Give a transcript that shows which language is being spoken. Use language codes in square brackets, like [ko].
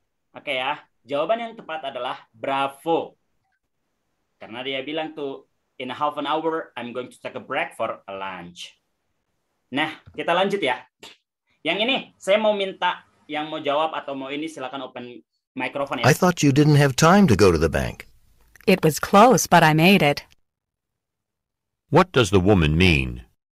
[id] Oke ya, jawaban yang tepat adalah bravo. Karena dia bilang tuh, [en] in a half an hour, I'm going to take a break for a lunch. [id] Nah, kita lanjut ya. Yang ini, saya mau minta yang mau jawab atau mau ini silakan open microphone ya. [en] I thought you didn't have time to go to the bank. It was close, but I made it. What does the woman mean?